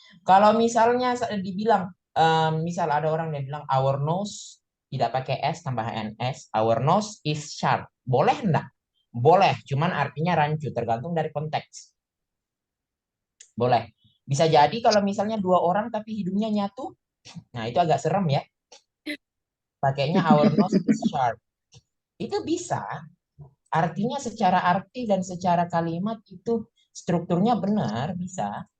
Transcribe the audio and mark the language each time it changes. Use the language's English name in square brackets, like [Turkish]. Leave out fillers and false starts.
[Indonesian] Kalau misalnya dibilang, misal ada orang yang bilang our nose tidak pakai S tambah NS, [English] our nose is sharp. [Indonesian] Boleh enggak? Boleh, cuman artinya rancu, tergantung dari konteks. Boleh. Bisa jadi kalau misalnya dua orang tapi hidungnya nyatu, nah itu agak serem ya. [English] Pakainya our nose is sharp. [Indonesian] Itu bisa. Artinya secara arti dan secara kalimat itu strukturnya benar, bisa.